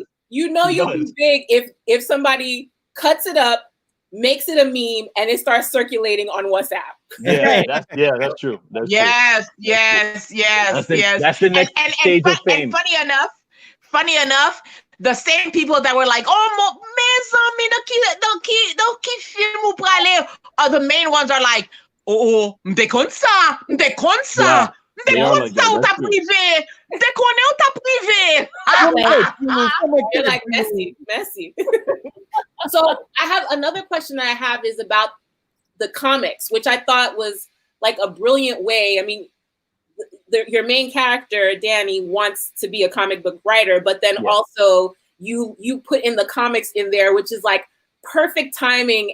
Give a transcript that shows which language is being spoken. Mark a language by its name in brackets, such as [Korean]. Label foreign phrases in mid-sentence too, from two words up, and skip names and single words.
[English] you'll be big if somebody cuts it up, makes it a meme, and it starts circulating on WhatsApp. Yeah, that's true. Yes. That's the next stage of fame. And funny enough, the same people that were like, oh, don't keep film are the main ones are like, [Haitian Creole] oh, m'te kon sa, ou ta privé, m'te konnen ou ta privé. [English] You're like messy. So I have another question that I have is about the comics, which I thought was like a brilliant way. I mean, your main character, Danny, wants to be a comic book writer, but then also you put in the comics in there, which is like perfect timing.